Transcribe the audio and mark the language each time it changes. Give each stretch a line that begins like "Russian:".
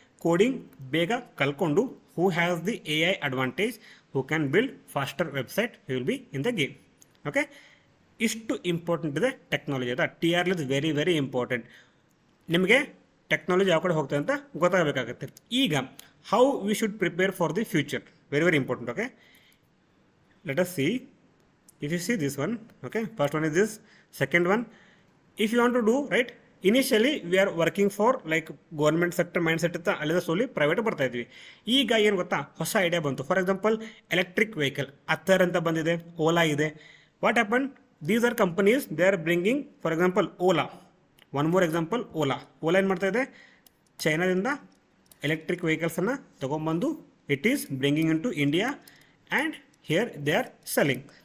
Kannada: Coding ಬೇಗ ಕಲ್ಕೊಂಡು
English: Who has the AI advantage, who can build faster website, he will be in the game.
Kannada: Okay, ಇಷ್ಟು important ಇದೆ technology ಅಂತ.
English: TRL is very very important.
Kannada: ನಿಮಗೆ technology ಯಾವ ಕಡೆ ಹೋಗ್ತದೆ ಅಂತ ಗೊತ್ತಾಗಬೇಕಾಗುತ್ತೆ. ಈಗ
English: How we should prepare for the future, very very important. Okay, let us see. If you see this one, okay, first one is this, second one, if you want to do, right, initially we are working for like government sector mindset
Kannada: ಇತ್ತ, ಅಲ್ಲಿಂದ Solih private ಬರ್ತಾ ಇದ್ವಿ. ಈಗ ಏನು ಗೊತ್ತಾ, ಹೊಸ idea ಬಂತು. For example electric vehicle author ಅಂತ ಬಂದಿದೆ, ಓಲಾ ಇದೆ.
English: what happen, these are companies, they are bringing, for example Ola, one more example
Kannada: Ola ಏನು ಮಾಡ್ತಾ ಇದೆ, ಚೈನಾದಿಂದ ಎಲೆಕ್ಟ್ರಿಕ್ ವೆಹಿಕಲ್ಸನ್ನು ತೊಗೊಂಬಂದು
English: It is bringing in to India and here they are selling.